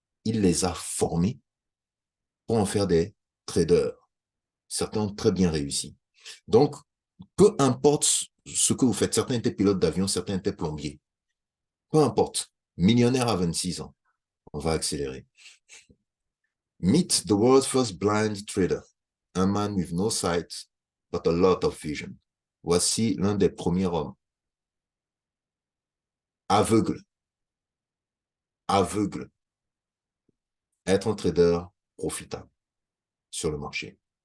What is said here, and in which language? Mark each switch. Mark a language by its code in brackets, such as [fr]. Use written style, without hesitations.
[fr] Il les a formés pour en faire des traders. Certains ont très bien réussi. Donc, peu importe ce que vous faites, certains étaient pilotes d'avion, certains étaient plombiers. Peu importe, millionnaire à 26 ans. On va accélérer. [en] Meet the world's first blind trader, a man with no sight, but a lot of vision. [fr] Voici l'un des premiers hommes. Aveugle. Aveugle. Être un trader profitable sur le marché.